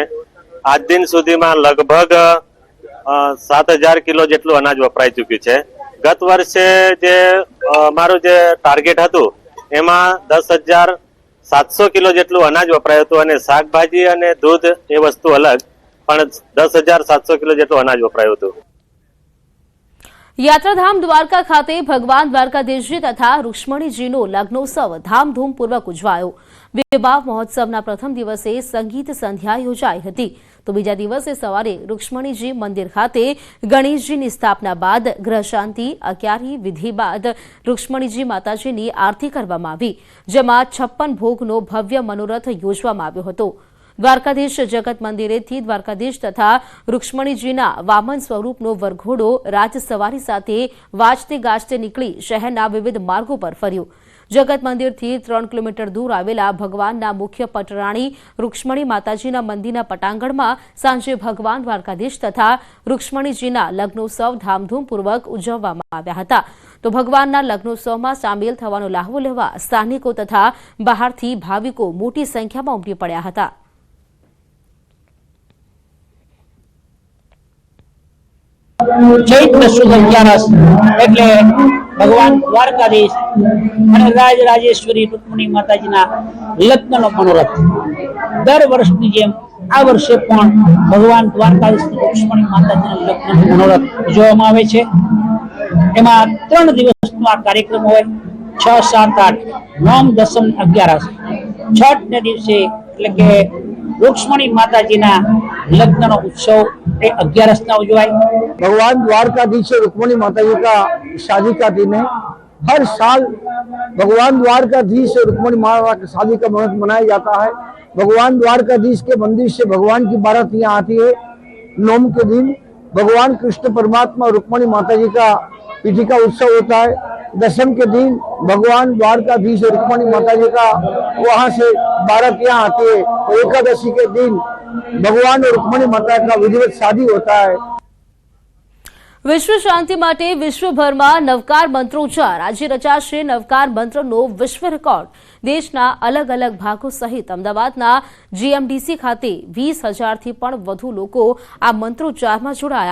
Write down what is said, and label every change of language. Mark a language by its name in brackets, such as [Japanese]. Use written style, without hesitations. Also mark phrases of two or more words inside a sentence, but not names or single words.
[Gujarati] આજ દિન સુધીમાં લગભગ 7000 કિલો જેટલું અનાજ વપરાઈ ચૂક્યું છે। ગત વર્ષે જે અમારું જે ટાર્ગેટ હતું એમાં 10,700 કિલો જેટલું અનાજ વપરાયું હતું અને શાકભાજી અને દૂધ એ વસ્તુ અલગ, પણ 10,700 કિલો જેટલું અનાજ વપરાયું હતું। યાત્રાધામ દ્વારકા ખાતે ભગવાન દ્વારકાધીશજી તથા રુક્ષ્મણીજીનો લગ્નોત્સવ ધામધૂમપૂર્વક ઉજવાયો। વિવાહ મહોત્સવના પ્રથમ દિવસે સંગીત સંધ્યા યોજાઈ હતી, તો બીજા દિવસે સવારે રુક્ષ્મણીજી મંદિર ખાતે ગણેશજીની સ્થાપના બાદ ગ્રહ શાંતિ અગ્યારી વિધિ બાદ રુક્ષ્મણીજી માતાજીની આરતી કરવામાં આવી, જેમાં 56 ભોગનો ભવ્ય મનોરથ યોજવામાં આવ્યો હતો। દ્વારકાધીશ જગત મંદિરેથી દ્વારકાધીશ તથા રુક્ષ્મણીજીના વામન સ્વરૂપનો વરઘોડો રાજ સવારી સાથે વાજતે ગાજતે નીકળી શહેરના વિવિધ માર્ગો પર ફર્યો। જગત મંદિરથી 3 કિલોમીટર દૂર આવેલા ભગવાનના મુખ્ય પટરાણી રુક્ષ્મણી માતાજીના મંદિરના પટાંગણમાં સાંજે ભગવાન દ્વારકાધીશ તથા રુક્ષ્મણીજીના લગ્નોત્સવ ધામધૂમપૂર્વક ઉજવવામાં આવ્યા હતા। તો ભગવાનના લગ્નોત્સવમાં સામેલ થવાનો લહાવો લેવા સ્થાનિકો તથા બહારથી ભાવિકો મોટી સંખ્યામાં ઉમટી પડ્યા હતા। ચૈત્ર શુદ્ધ 11 એટલે ભગવાન દ્વારકાધીશ અને રાજરાજેશ્વરી રૂકમણી માતાજીના લગ્નનો મનોરથ દર વર્ષની જેમ આ વર્ષે પણ ભગવાન દ્વારકાધીશ અને રૂકમણી માતાજીના લગ્નનો મનોરથ ઉજવવામાં આવે છે। એમાં 3 દિવસનો આ કાર્યક્રમ હોય, 6, 7, 8, 9, 10, 11 છઠને દિવસે એટલે કે રુક્ષ્મણી માતાજીના લગ્નનો ઉત્સવ એ 11 ઉજવાય। [Hindi] भगवान द्वारकाधीश रुक्मणी माता जी का शादी का दिन है। हर साल भगवान द्वारकाधीश रुक्मणी माता की शादी का मुहूर्त मनाया जाता है। भगवान द्वारकाधीश के मंदिर से भगवान की बारात यहाँ आती है। नवम के दिन भगवान कृष्ण परमात्मा रुक्मणी माता जी का पीठी का उत्सव होता है। दशम के दिन भगवान द्वारकाधीश रुक्मणी माता जी का वहां से बारात यहाँ आती है। और एकादशी के दिन भगवान और रुक्मणी माता का विधिवत शादी होता है। [Gujarati] વિશ્વ શાંતિ માટે વિશ્વભરમાં નવકાર મંત્રોચ્ચાર આજે રચાશે। નવકાર મંત્રનો વિશ્વ રેકોર્ડ દેશના અલગ અલગ ભાગો સહિત અમદાવાદના જીએમડીસી ખાતે 20,000થી પણ વધુ લોકો આ મંત્રોચ્ચારમાં જોડાયા।